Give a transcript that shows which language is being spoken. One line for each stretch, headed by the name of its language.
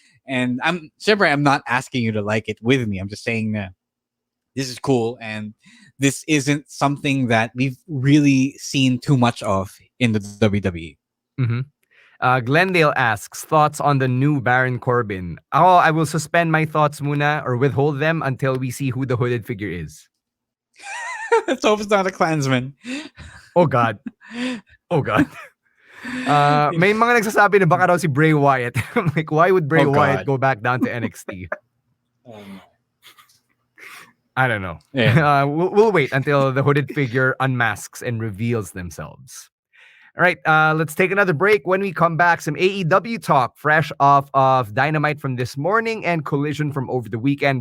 English: And I'm not asking you to like it with me. I'm just saying that this is cool, and this isn't something that we've really seen too much of in the WWE. Glendale asks, thoughts on the new Baron Corbin? I will suspend my thoughts muna or withhold them until we see who the hooded figure is. Let's hope it's not a Klansman. Oh God. Oh God.
Filipino: May mga nagsasabi na baka raw si Bray Wyatt.
English: I'm like, why would Bray Wyatt go back down to NXT? I don't know. Yeah. We'll wait until the hooded figure unmasks and reveals themselves. All right, let's take another break. When we come back, some AEW talk fresh off of Dynamite from this morning and Collision from over the weekend.